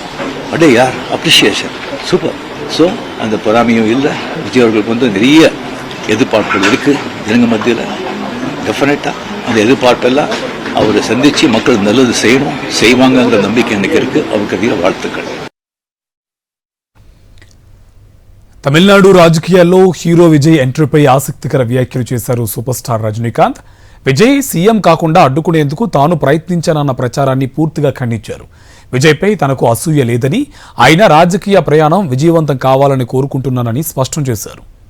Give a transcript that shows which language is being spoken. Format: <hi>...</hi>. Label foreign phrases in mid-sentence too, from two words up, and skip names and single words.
<ta>அடே யார் அப்ரிஷியேஷன், சூப்பர். ஸோ அந்த பொறாமையும் இல்லை. விஜய் அவர்களுக்கு நிறைய எதிர்பார்ப்புகள் இருக்குது ஜனங்க மத்தியில். டெஃபினட்டாக அந்த எதிர்பார்ப்பெல்லாம் அவரை சந்தித்து மக்கள் நல்லது செய்வாங்கங்கிற நம்பிக்கை எனக்கு இருக்கு. அவருக்கு அதிக வாழ்த்துக்கள்.</ta> <te>తమిళనాడు రాజకీయాల్లో హీరో విజయ్ ఎంట్రీపై ఆసక్తికర వ్యాఖ్యలు చేశారు సూపర్ స్టార్ రజనీకాంత్. విజయ్ సీఎం కాకుండా అడ్డుకునేందుకు తాను ప్రయత్నించానన్న ప్రచారాన్ని పూర్తిగా ఖండించారు. విజయ్పై తనకు అసూయ లేదని, ఆయన రాజకీయ ప్రయాణం విజయవంతం కావాలని కోరుకుంటున్నానని స్పష్టం చేశారు.</te>